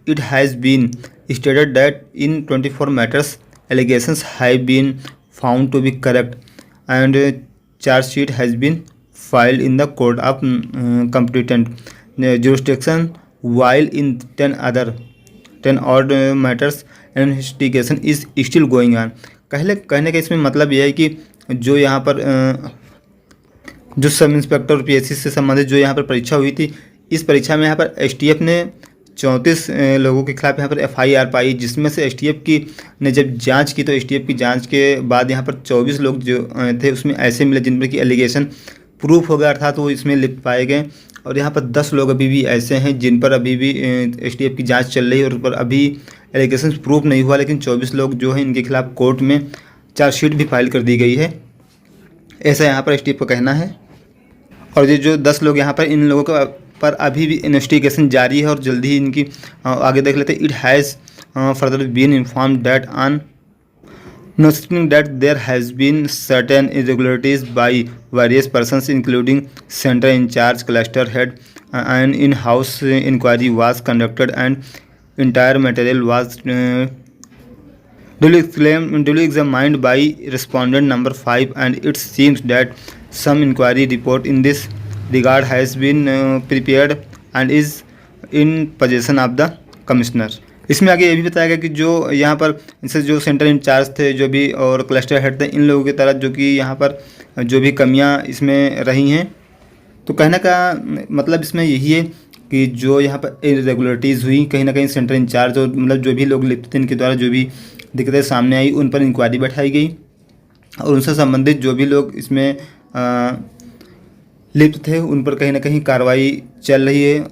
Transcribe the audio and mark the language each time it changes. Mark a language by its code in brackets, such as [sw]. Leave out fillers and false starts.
[en] It has been stated that in 24 matters, allegations have been found to be correct, and charge sheet has been filed in the court of competent jurisdiction, while in 10 odd matters investigation is still going on. [hi] कहने का इसमें मतलब यह है कि जो यहाँ पर जो सब इंस्पेक्टर और PSC से संबंधित जो यहाँ पर परीक्षा हुई थी, इस परीक्षा में यहाँ पर STF ने 34 लोगों के खिलाफ यहाँ पर FIR पाई, जिसमें से STF की ने जब जांच की तो STF की जांच के बाद यहाँ पर 24 लोग जो थे उसमें ऐसे मिले जिन पर कि एलिगेशन प्रूफ हो गया, अर्थात वो इसमें लिप्त पाए गए। और यहाँ पर 10 लोग अभी भी ऐसे हैं जिन पर अभी भी STF की जांच चल रही है और उस पर अभी एलिगेशन प्रूफ नहीं हुआ, लेकिन 24 लोग जो हैं इनके खिलाफ कोर्ट में चार्जशीट भी फाइल कर दी गई है, ऐसा यहाँ पर STF का कहना है। और ये जो 10 लोग यहाँ पर, इन लोगों का पर अभी भी इन्वेस्टिगेशन जारी है और जल्दी ही इनकी आगे देख लेते हैं। [en] It has further been informed that on noting that there has been certain irregularities by various persons including center in charge, cluster head, an in-house inquiry was conducted and entire material was duly examined by respondent number 5, and it seems that some inquiry report in this regard has been prepared and is in possession of the commissioner. [hi] इसमें आगे ये भी बताया गया कि जो यहाँ पर इनसे जो सेंटर इंचार्ज थे जो भी और क्लस्टर हेड थे, इन लोगों की तरह जो कि यहाँ पर जो भी कमियाँ इसमें रही हैं। तो कहने का मतलब इसमें यही है कि जो यहाँ पर इरेगुलरिटीज़ हुई, कहीं ना कहीं सेंटर इंचार्ज और मतलब जो भी लोग लिप्त थे इनके द्वारा जो भी दिक्कतें सामने आई, उन पर इंक्वायरी बैठाई गई और उनसे संबंधित जो भी लोग इसमें लिप्त थे उन पर कहीं ना कहीं कार्रवाई चल रही है।